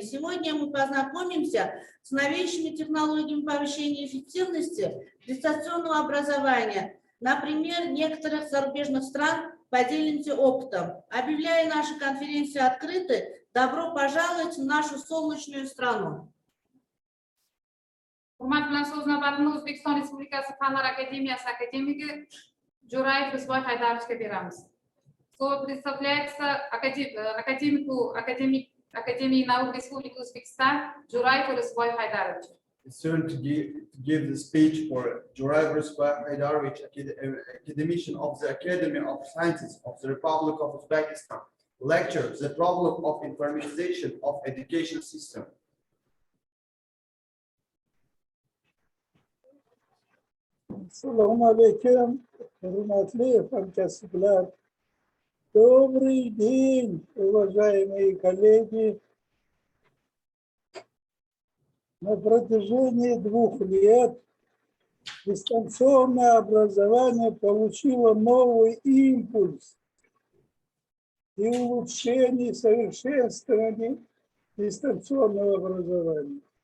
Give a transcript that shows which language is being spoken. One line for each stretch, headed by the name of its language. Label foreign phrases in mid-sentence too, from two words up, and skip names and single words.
Russian: Сегодня мы познакомимся с новейшими технологиями повышения эффективности дистанционного образования. Например, некоторых зарубежных стран поделимся опытом. Объявляя нашу конференцию открытой, добро пожаловать в нашу солнечную страну.
Uzbek: Hurmat bilan so'z navbatini O'zbekiston Respublikasi Fanlar Akademiyasi akademigi Jo'rayev Rizvoy Haydarovga beramiz.
Russian: Слово предоставляется академику Академии наук Республики Узбекистан Jo'rayev Rizvoy Haydarovich.
English: It's turn to give the speech for Jo'rayev Rizvoy Haydarovich, academician of the Academy of Sciences of the Republic of Uzbekistan. Lecture: The Problem of Informatization of Education System.
Uzbek: Assalomu alaykum, hurmatli hamkasblar.
Russian: Добрый день, уважаемые коллеги. На протяжении 2 лет дистанционное образование получило новый импульс и улучшение и совершенствование дистанционного образования.